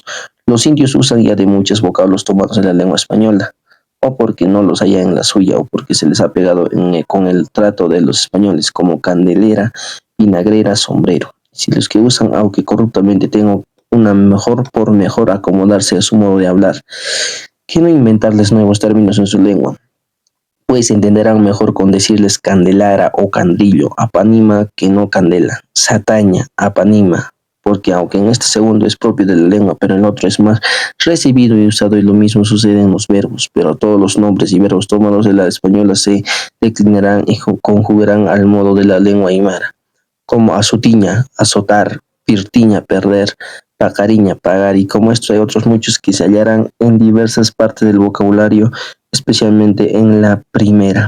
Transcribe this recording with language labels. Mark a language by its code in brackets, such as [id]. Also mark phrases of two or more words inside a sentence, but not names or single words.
[es] Los indios usan ya de muchos vocablos tomados de la lengua española, o porque no los haya en la suya, o porque se les ha pegado con el trato de los españoles, como candelera, vinagrera, sombrero. Si los que usan, aunque corruptamente, tengan una mejor por mejor acomodarse a su modo de hablar, que no inventarles nuevos términos en su lengua, pues entenderán mejor con decirles candelara o candrillo, apanima que no candela, sataña, apanima, porque aunque en este segundo es propio de la lengua, pero en el otro es más recibido y usado y lo mismo sucede en los verbos, pero todos los nombres y verbos tomados de la española se declinarán y conjugarán al modo de la lengua aymara, como azutiña, azotar, pirtiña, perder, pacariña, pagar, y como esto hay otros muchos que se hallarán en diversas partes del vocabulario, especialmente en la primera.